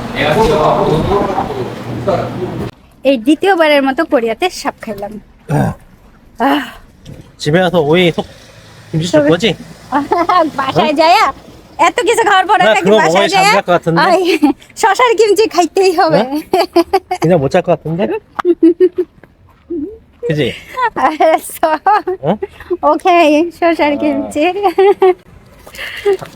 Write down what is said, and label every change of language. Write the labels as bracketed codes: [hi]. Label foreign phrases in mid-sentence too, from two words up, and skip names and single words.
[bn] এই দ্বিতীয়বারের মতো কোরিয়াতে সাপ খাইলাম। [ko] 아, 집에 가서 오이 속 김치 줄 거지? [bn] বাসায় যায়া এত কিছু খাওয়ার পরে না, নাকি [ko] 그거 [bn] বাসায় [ko] 먹어야 [bn] যায়া [ko] 잠잘 것 같은데? [bn] আই, শশার কিমচি খাইতেই হবে [ko] 그냥 못 잘 것 같은데? 그지? 알았어 어? [bn] 오케이 শশার কিমচি